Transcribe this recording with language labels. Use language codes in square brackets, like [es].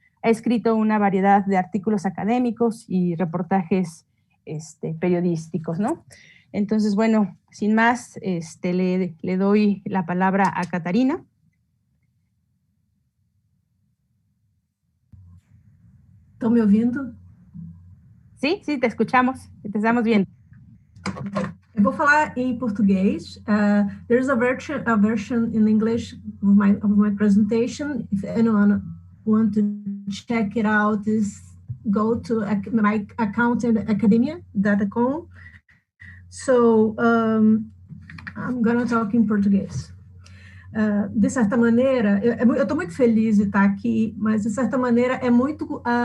[es] Ha escrito una variedad de artículos académicos y reportajes periodísticos, ¿no? Entonces, bueno, sin más, le doy la palabra a Catarina. ¿Están [pt] me ouvindo? [es] Sí, te escuchamos, te estamos viendo. [pt] Eu vou falar em português. [en] There's a version in English of my presentation. If anyone want to check it out, go to my account in academia.com. So I'm going to talk in português. [pt] de certa maneira, eu estou muito feliz de estar aqui, mas, de certa maneira, é muito...